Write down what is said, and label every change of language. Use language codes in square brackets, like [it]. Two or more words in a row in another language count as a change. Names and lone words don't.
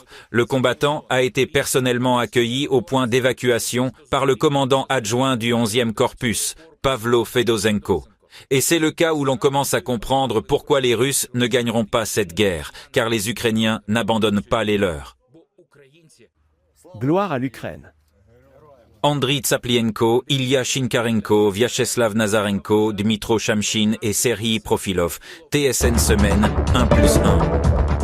[fr] Le combattant a été personnellement accueilli au point d'évacuation par le commandant adjoint du 11e Corpus, Pavlo Fedosenko. Et c'est le cas où l'on commence à comprendre pourquoi les Russes ne gagneront pas cette guerre, car les Ukrainiens n'abandonnent pas les leurs. Gloire à l'Ukraine. Andriy Tsaplienko, Ilya Shinkarenko, Vyacheslav Nazarenko, Dmitro Shamshin et Serhiy Profilov. TSN Semaine 1+1.